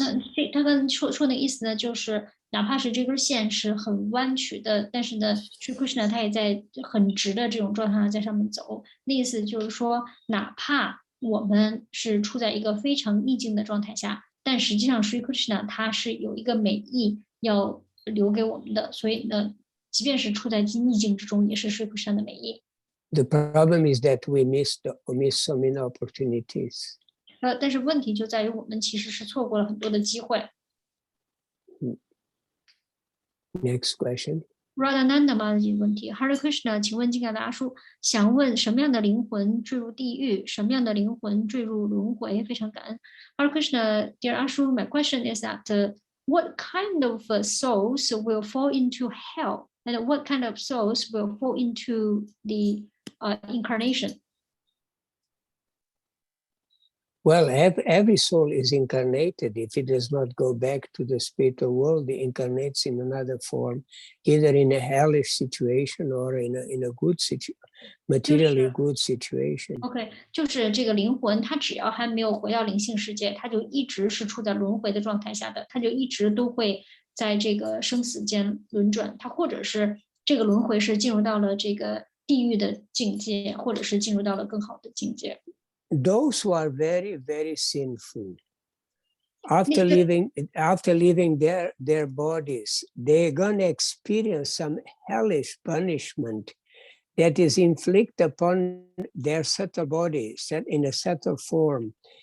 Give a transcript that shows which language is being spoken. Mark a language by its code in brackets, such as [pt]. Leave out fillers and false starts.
[zh] 那他跟说的意思呢，就是哪怕是这根线是很弯曲的，但是呢，是 Krishna 他也在很直的这种状态下在上面走。那意思就是说，哪怕我们是处在一个非常逆境的状态下，但实际上 Sri Krishna 他是有一个美意要留给我们的，所以呢，即便是处在逆境之中，也是 Sri Krishna 的美意。 [en] The problem is that we miss so many opportunities. [zh] 但是问题就在于我们其实是错过了很多的机会。 [en] Next question. [zh] Radhananda 妈的问题 ，Hare Krishna， 请问金刚大叔，想问什么样的灵魂坠入地狱，什么样的灵魂坠入轮回？非常感恩。 [en] Hare Krishna, dear Ashu, my question is that what kind of souls will fall into hell, and what kind of souls will fall into the incarnation? Well, every soul is incarnated. If it does not go back to the spiritual world, it incarnates in another form, either in a hellish situation or in a good materially good situation. [zh] OK， 就是这个灵魂，它只要还没有回到灵性世界，它就一直是处在轮回的状态下的，它就一直都会在这个生死间轮转。它或者是这个轮回是进入到了这个地狱的境界，或者是进入到了更好的境界。 [en] Those who are very, very sinful, after leaving their bodies, they're going to experience some hellish punishment that is inflicted upon their subtle body, set in a subtle form.